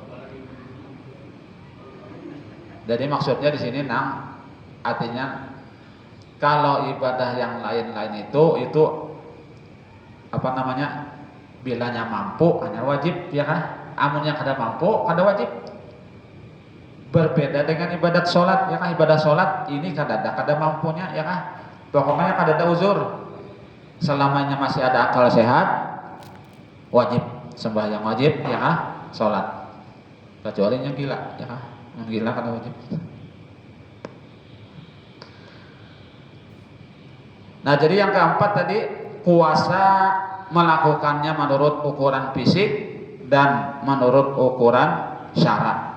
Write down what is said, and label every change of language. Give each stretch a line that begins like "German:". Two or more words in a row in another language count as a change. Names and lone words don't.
Indonesian: Jadi maksudnya di sini nang artinya kalau ibadah yang lain-lain itu apa namanya, bilanya mampu hanya wajib ya kan.
Banjar: Amunnya kada mampu kada wajib. Berbeda dengan ibadat sholat, ya kan? Ibadah sholat ini kada mampunya, ya kan? Pokoknya kada ada uzur. Selamanya masih ada akal sehat, wajib sembahyang wajib, ya kan? Sholat. Kecuali yang gila, ya kan? Yang gila kada wajib.
Indonesian: Nah, jadi yang keempat tadi, puasa melakukannya menurut ukuran fisik dan menurut ukuran syarat.